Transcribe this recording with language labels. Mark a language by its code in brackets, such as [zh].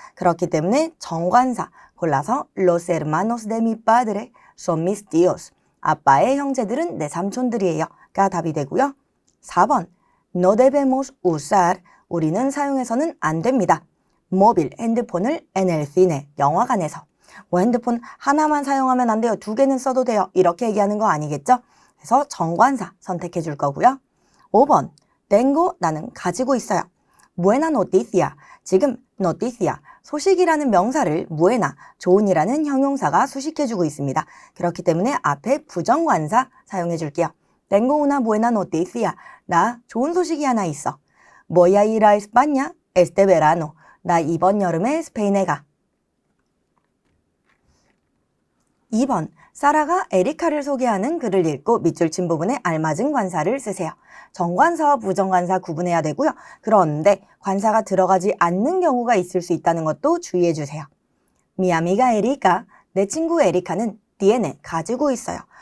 [ko] 그렇기 때문에 정관사 골라서 [es] los hermanos de mi padre son mis tíos. [ko] 아빠의 형제들은 내 삼촌들이에요. 가 답이 되고요. 4번, [es] no debemos usar. [ko] 우리는 사용해서는 안 됩니다. [es] móvil, [ko] 핸드폰을 [es] en el cine, [ko] 영화관에서. 뭐 핸드폰 하나만 사용하면 안 돼요. 두 개는 써도 돼요. 이렇게 얘기하는 거 아니겠죠? 그래서 정관사 선택해 줄 거고요. 5번, tengo, 나는 가지고 있어요. buena noticia, 지금 noticia, 소식이라는 명사를 buena, 좋은이라는 형용사가 수식해 주고 있습니다. 그렇기 때문에 앞에 부정관사 사용해 줄게요. [es] tengo una buena noticia, [ko] 나 좋은 소식이 하나 있어. [es] voy a ir a España este verano, [ko] 나 이번 여름에 스페인에 가. 2번, 사라가 에리카를 소개하는 글을 읽고 밑줄 친 부분에 알맞은 관사를 쓰세요. 정관사와 부정관사 구분해야 되고요. 그런데 관사가 들어가지 않는 경우가 있을 수 있다는 것도 주의해 주세요. [es] Mi amiga Erika, [ko] 내 친구 에리카는 tiene, 가지고 있어요.